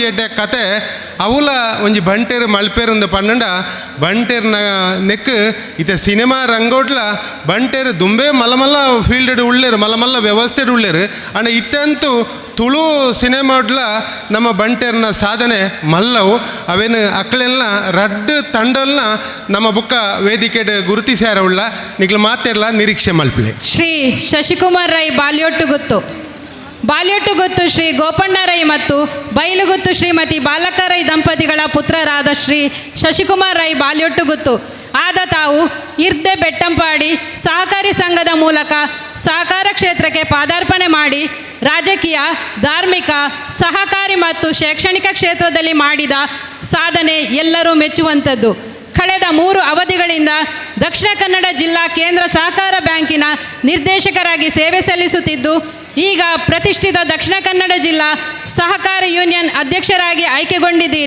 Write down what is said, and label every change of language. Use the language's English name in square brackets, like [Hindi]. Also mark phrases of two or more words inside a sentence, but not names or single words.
[Tulu] ಎಡ್ಡೆ ಕತೆ ಅವಲ ಒಂಜಿ ಬಂಟೇರು ಮಲ್ಪೇರುಂದು ಪನ್ನಂಡ ಬಂಟೇರ್ನ ನೆಕ್ ಇತ್ತೆ ಸಿನಿಮಾ ರಂಗೋಡ್ಲ ಬಂಟೇರು ದುಂಬೆ ಮಲ್ಲಮಲ್ಲ ಫೀಲ್ಡ್ ಉಳ್ಳೇರು ಮಲ್ಲಮಲ್ಲ ವ್ಯವಸ್ಥೆಡ್ ಉಳ್ಳೇರು ಅಣ್ಣ ಇತ್ತಂತೂ ತುಳು ಸಿನಿಮಾಡ್ಲ ನಮ್ಮ ಬಂಟೇರ್ನ ಸಾಧನೆ ಮಲ್ಲವು ಅವೇನು ಅಕ್ಳೆಲ್ಲ ರಡ್ಡು ತಂಡಲ್ನ ನಮ್ಮ ಬುಕ್ಕ ವೇದಿಕೆಡ್ ಗುರುತಿಸ್ಯಾರ ಉಳ್ಳ ನಿಗ್ಲು ಮಾತೆಲ್ಲ ನಿರೀಕ್ಷೆ ಮಲ್ಪಲೆ. [Kannada] ಶ್ರೀ ಶಶಿಕುಮಾರ್ ರೈ ಬಾಲ್ಯೊಟ್ಟು ಗೊತ್ತು ಶ್ರೀ ಗೋಪಣ್ಣ ರೈ ಮತ್ತು ಬೈಲುಗುತ್ತು ಶ್ರೀಮತಿ ಬಾಲಕ ರೈ ದಂಪತಿಗಳ ಪುತ್ರರಾದ ಶ್ರೀ ಶಶಿಕುಮಾರ್ ರೈ ಬಾಲ್ಯೊಟ್ಟು ಗೊತ್ತು ಆದ ತಾವು ಇರ್ದೆ ಬೆಟ್ಟಂಪಾಡಿ ಸಹಕಾರಿ ಸಂಘದ ಮೂಲಕ ಸಹಕಾರ ಕ್ಷೇತ್ರಕ್ಕೆ ಪಾದಾರ್ಪಣೆ ಮಾಡಿ ರಾಜಕೀಯ, ಧಾರ್ಮಿಕ, ಸಹಕಾರಿ ಮತ್ತು ಶೈಕ್ಷಣಿಕ ಕ್ಷೇತ್ರದಲ್ಲಿ ಮಾಡಿದ ಸಾಧನೆ ಎಲ್ಲರೂ ಮೆಚ್ಚುವಂಥದ್ದು. ಕಳೆದ 3 ಅವಧಿಗಳಿಂದ ದಕ್ಷಿಣ ಕನ್ನಡ ಜಿಲ್ಲಾ ಕೇಂದ್ರ ಸಹಕಾರ ಬ್ಯಾಂಕಿನ ನಿರ್ದೇಶಕರಾಗಿ ಸೇವೆ ಸಲ್ಲಿಸುತ್ತಿದ್ದು ಈಗ ಪ್ರತಿಷ್ಠಿತ ದಕ್ಷಿಣ ಕನ್ನಡ ಜಿಲ್ಲಾ ಸಹಕಾರ ಯೂನಿಯನ್ ಅಧ್ಯಕ್ಷರಾಗಿ ಆಯ್ಕೆಗೊಂಡಿದ್ದೀರಿ.